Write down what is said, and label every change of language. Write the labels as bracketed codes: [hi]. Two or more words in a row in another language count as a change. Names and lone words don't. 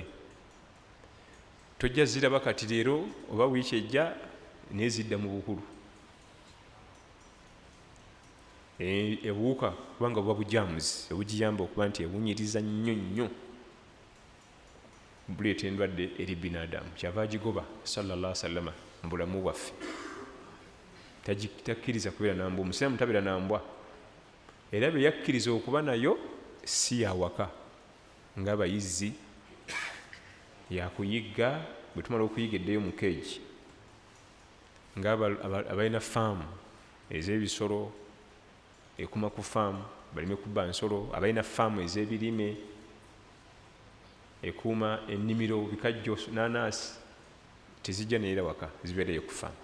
[lg] Tojja ziraba kati leero oba wiiki ejja nezidda mu bukulu. Ebuwuka kubanga buba bujamuzi obugiyamba okuba nti ewunyiriza nnyo nnyo buleeta endwadde eri binadamu. Kyava agigoba [ar] صلى الله عليه وسلم [lg] mu bulamu bwaffe. Takkiriza kubeera nambwa. Omusiraamu tabeera nambwa. Era bwe yakkiriza okuba nayo si yawaka ng'abayizzi, yakuyigga bwe tumala okuyiga eddeyo mu keegi ng'abalina faamu ez'ebisolo ekuma ku faamu balime kubba nsolo, abalina faamu ez'ebirime ekuuma ennimiro bikajjo naanaasi, tezijja neera waka, zibeereyo ku faamu.